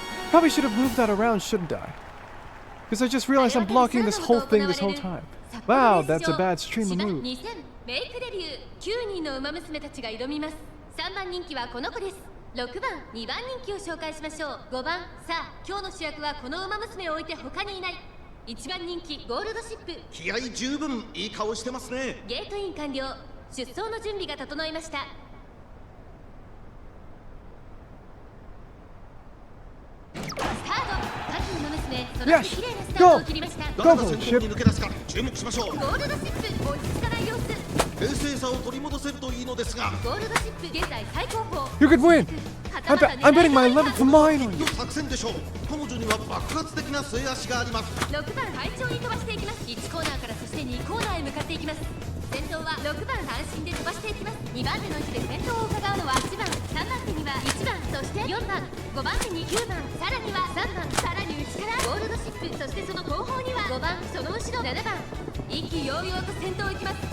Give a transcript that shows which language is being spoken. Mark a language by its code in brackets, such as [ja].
[en] Probably should have moved that around, shouldn't I? Because I just realized I'm blocking this whole thing this whole time. Wow, that's a bad streamer move. [ja] メイクデビュー9人の馬娘たちが挑みます。3番人気はこの子です。 6番、2番人気を紹介しましょう。5番、さあ今日の主役はこの馬娘を置いて他にいない。 1番人気ゴールドシップ。気合十分いい顔してますね。ゲートイン完了。出走の準備が整いました。スタート。各馬娘その綺麗なスタートを切りました。どんな先頭に抜け出すか注目しましょう。ゴールドシップ落ち着かない様子。冷静さを取り戻せるといいのですが。ゴールドシップ現在最高峰。 [en] You could win! I'm betting my 11th mine on you! [ja] 作戦でしょう。彼女には爆発的な末足があります。 6番快調に飛ばしていきます。1コーナーからそして2コーナーへ向かっていきます。先頭は6番単身で飛ばしていきます。2番手の位置で先頭を伺うのは8番、3番手には1番、そして4番、5番手に9番、さらには3番、さらに内からゴールドシップ、そしてその後方には5番、その後ろ7番、意気揚々と先頭を行きます。